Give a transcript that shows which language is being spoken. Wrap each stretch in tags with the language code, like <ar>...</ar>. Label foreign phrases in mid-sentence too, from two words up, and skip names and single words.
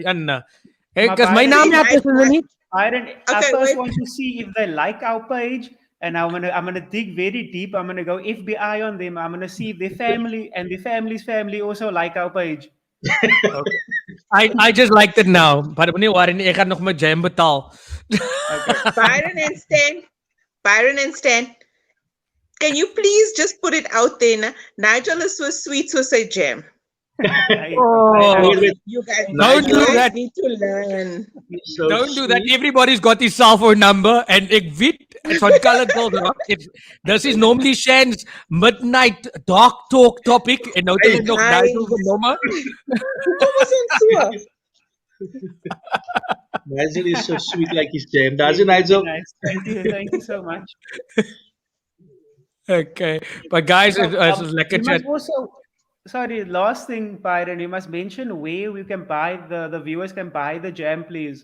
<en>And because my name Byron, I first want to see if they like our page and I'm gonna dig very deep. I'm gonna go FBI on them. I'm gonna see if their family and their family's family also like our page. Okay. I just liked it now.</en> <af>Maar meneer Warren, ek gaan nog my jam betaal.</af> <en>Okay. Byron and Stan, can you please just put it out there? Nigel is so sweet, so say jam. Oh. You guys, Don't do that. need to learn. So Don't do that. sweet. Everybody's got his cell phone number and</en> <af>ek weet</af> <en>it's van colored gold. This is normally Shan's midnight dark talk topic and</en> <af>nou het hy nog</af> <en>Hi.</en> <af>Nigel se nommer.</af> <en>Who was in sewer? Nigel is so sweet like his jam. Does it, Nigel? Nice. Thank you so much. Okay. But guys, it was lekker You chat. must also, sorry, last thing, Byron, you must mention where we can buy the viewers can buy the jam, please.</en>